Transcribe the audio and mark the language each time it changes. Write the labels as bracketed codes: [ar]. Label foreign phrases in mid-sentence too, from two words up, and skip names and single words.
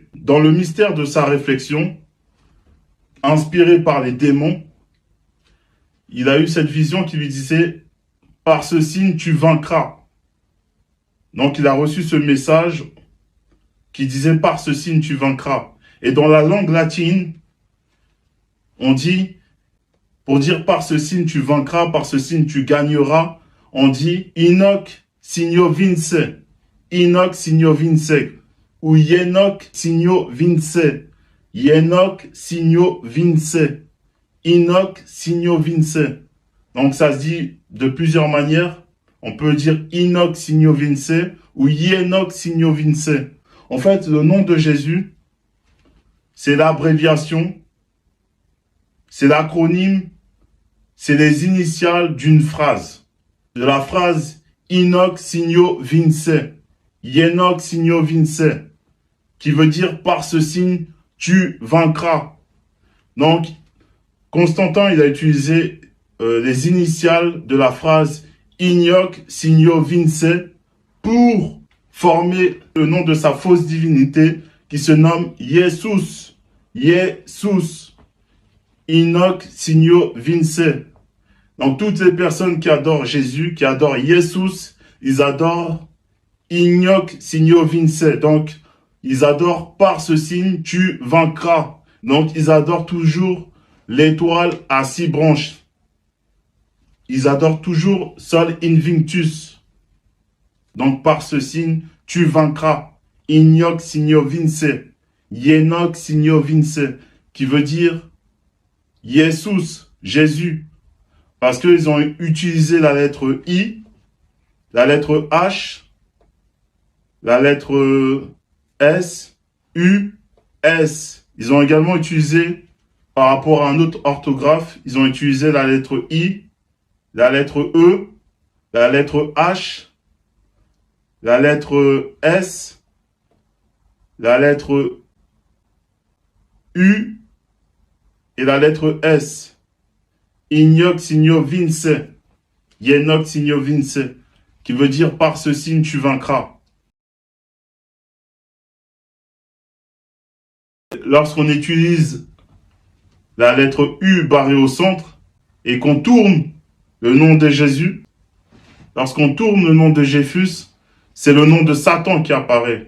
[fr] Dans le mystère de sa réflexion, inspiré par les démons, il a eu cette vision qui lui disait « Par ce signe, tu vaincras ». Donc il a reçu ce message qui disait « Par ce signe, tu vaincras ». Et dans la langue latine, on dit, pour dire « Par ce signe, tu vaincras »,« Par ce signe, tu gagneras », on dit « [la] Inoc signo vince », « Inoc signo vince [fr] » ou « [la] Yenoc signo vince », « Yenoc signo vince », « Inoc signo vince ». [fr] Donc ça se dit de plusieurs manières. On peut dire [la] Inoc signo vince [fr] ou [la] Yenoc signo vince. [fr] En fait, le nom de Jésus, c'est l'abréviation, c'est l'acronyme, c'est les initiales d'une phrase. De la phrase [la] Inoc signo vince, Yenoc signo vince, [fr] qui veut dire par ce signe, tu vaincras. Donc, Constantin, il a utilisé les initiales de la phrase [la] Ignoc signo vince [fr] pour former le nom de sa fausse divinité qui se nomme Jesus. [la] Jesus. Inoc signo vince. [fr] Donc toutes les personnes qui adorent Jésus, qui adorent Jesus, ils adorent [la] Ignoc signo vince. [fr] Donc ils adorent par ce signe, tu vaincras. Donc ils adorent toujours l'étoile à 6 branches. Ils adorent toujours Sol Invictus. Donc par ce signe, tu vaincras. [la] Ignoc signo vince. Yenoc signo vince. [fr] Qui veut dire Jesus, Jésus. Parce qu'ils ont utilisé la lettre I, la lettre H, la lettre S, U, S. Ils ont également utilisé, par rapport à un autre orthographe, ils ont utilisé la lettre I, la lettre E, la lettre H, la lettre S, la lettre U et la lettre S. [la] Ignoc signo vince, Yenoc signo vince, [fr] qui veut dire par ce signe tu vaincras. Lorsqu'on utilise la lettre U barrée au centre et qu'on tourne le nom de Jésus, lorsqu'on tourne le nom de Jéphus, c'est le nom de Satan qui apparaît.